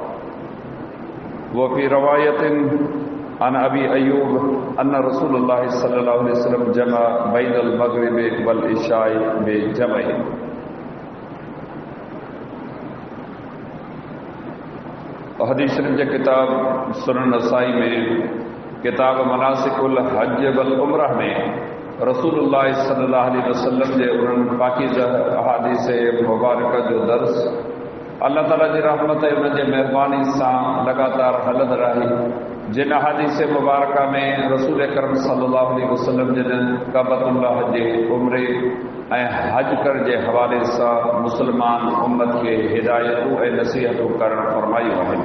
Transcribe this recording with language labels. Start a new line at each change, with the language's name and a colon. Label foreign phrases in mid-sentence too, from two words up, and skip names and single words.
Arabic: و في رواية عن أبي أيوب أن رسول الله صلى الله عليه وسلم جمع بين المغرب والعشاء بجمع.
Sindhi: हदीस शरीफ जे किताब सुनन नसाई में किताब मनासिकुल हज वल उम्रह में रसूलुल्लाह
Arabic: صلى الله عليه وسلم
Sindhi: जे उन्हनि पाकीज़ा अहादीस मुबारक जो दर्स अल्लाह ताला जी रहमत उन जे महिरबानी सां लगातार हलंदड़ आहे। जिन अहादीस मुबारक में रसूल करम
Arabic: صلى الله عليه وسلم
Sindhi: जिन काबतुल्लाह जे उम्रे ऐं हज कर जे हवाले सां मुसलमान उम्मत खे हिदायतूं ऐं नसीहतूं करणु फरमायूं आहिनि।